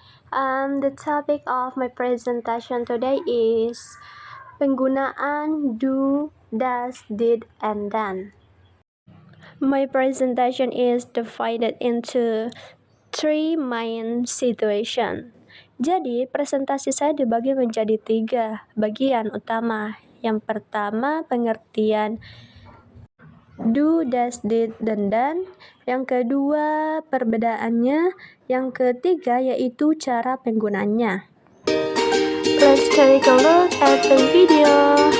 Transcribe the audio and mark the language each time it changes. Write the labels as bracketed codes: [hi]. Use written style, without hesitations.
[en] The topic of my presentation today is penggunaan do, does, did, and done. My presentation is divided into three main situations. [id] Jadi, presentasi saya dibagi menjadi 3 bagian utama. Yang pertama, pengertian do, does, did, dan done. Yang kedua, perbedaannya. Yang ketiga, yaitu cara penggunaannya. [en] Let's take a look at the video.